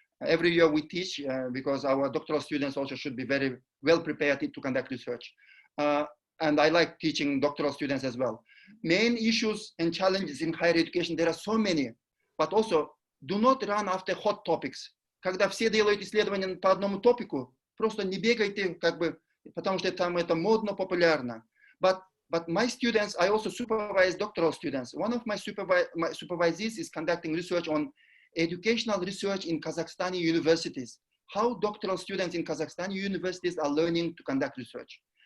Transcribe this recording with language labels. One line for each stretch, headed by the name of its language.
English: Every year we teach because our doctoral students also should be very well prepared to conduct research. And I like teaching doctoral students as well. Main issues and challenges in higher education, there are so many, but also do not run after hot topics.
Russian: Когда все делают исследования по одному топику, просто не бегайте, потому что там это модно, популярно.
English: But my students, I also supervise doctoral students. One of my supervisees is conducting research on educational research in Kazakhstani universities, how doctoral students in Kazakhstani universities are learning to conduct research.